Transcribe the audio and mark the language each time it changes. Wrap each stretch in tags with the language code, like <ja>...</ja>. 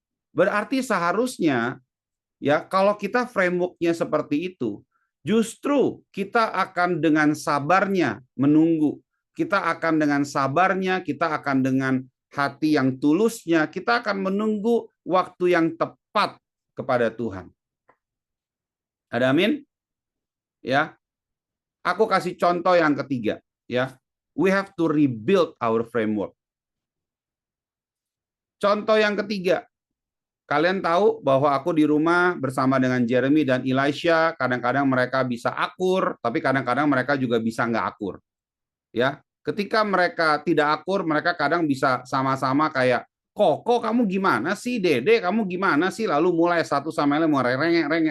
<id>Berarti seharusnya, ya, kalau kita frameworknya seperti itu, justru kita akan dengan sabarnya menunggu. Kita akan dengan sabarnya, kita akan dengan hati yang tulusnya, kita akan menunggu waktu yang tepat kepada Tuhan. Ada amin? Ya. Aku kasih contoh yang ketiga, ya.</id> <en>We have to rebuild our framework.</en> <id>Contoh yang ketiga, kalian tahu bahwa aku di rumah bersama dengan Jeremy dan Elisha, kadang-kadang mereka bisa akur, tapi kadang-kadang mereka juga bisa nggak akur. Ya, ketika mereka tidak akur, mereka kadang bisa sama-sama kayak, Koko kamu gimana sih, Dede kamu gimana sih, lalu mulai satu sama lain mau rengek.</id>